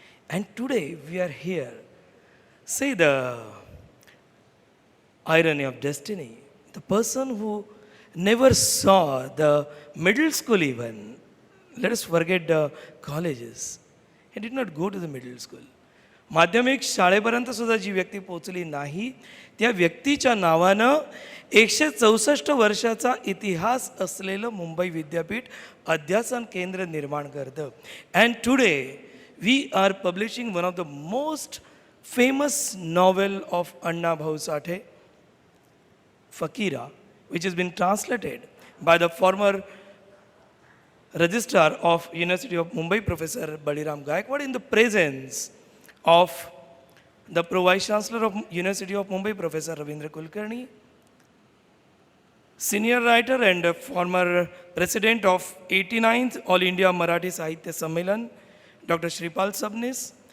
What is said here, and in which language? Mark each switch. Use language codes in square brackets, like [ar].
[en] And today we are here. Say the irony of destiny. The person who never saw the middle school even, let us forget the colleges, he did not go to the middle school. [mr] माध्यमिक शाळेपर्यंत सुद्धा जी व्यक्ती पोचली नाही, त्या व्यक्तीच्या नावानं 164 वर्षाचा इतिहास असलेलं मुंबई विद्यापीठ अध्यासन केंद्र निर्माण करतं. [en] And today we are publishing one of the most famous novel of Anna Bhau Sathe, Fakira, which has been translated by the former Registrar of University of Mumbai, Professor Baliram Gaikwad, in the presence of the Pro-Vice Chancellor of University of Mumbai, Professor Ravindra Kulkarni, senior writer and former president of 89th All India Marathi Sahitya Sammelan, Dr. Shripal Sabnis.